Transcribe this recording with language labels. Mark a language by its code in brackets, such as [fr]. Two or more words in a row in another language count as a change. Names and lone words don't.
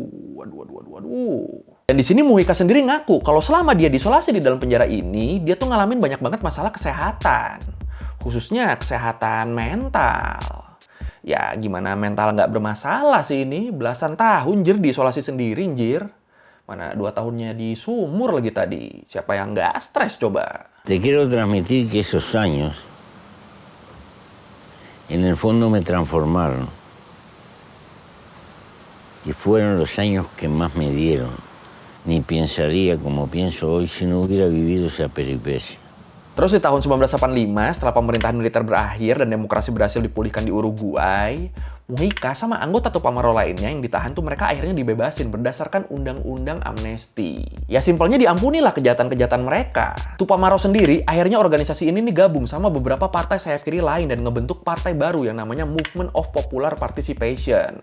[id] Dan di sini Mujica sendiri ngaku kalau selama dia diisolasi di dalam penjara ini, dia tuh ngalamin banyak banget masalah kesehatan. Khususnya kesehatan mental. Ya gimana mental nggak bermasalah sih ini, belasan tahun jir diisolasi sendiri jir. Mana 2 tahunnya di sumur lagi tadi. Siapa yang nggak stres coba? [es] Te quiero transmitir que esos años, en el fondo me transformaron, que fueron los años que más me dieron. Ni pensaría como pienso hoy si no hubiera vivido esa peripecia. [id] Terus di tahun 1985, setelah pemerintahan militer berakhir dan demokrasi berhasil dipulihkan di Uruguay, Mujica sama anggota Tupamaro lainnya yang ditahan tuh mereka akhirnya dibebasin berdasarkan undang-undang amnesti. Ya simpelnya diampunilah kejahatan-kejahatan mereka. Tupamaro sendiri akhirnya organisasi ini nih gabung sama beberapa partai sayap kiri lain dan ngebentuk partai baru yang namanya Movement of Popular Participation.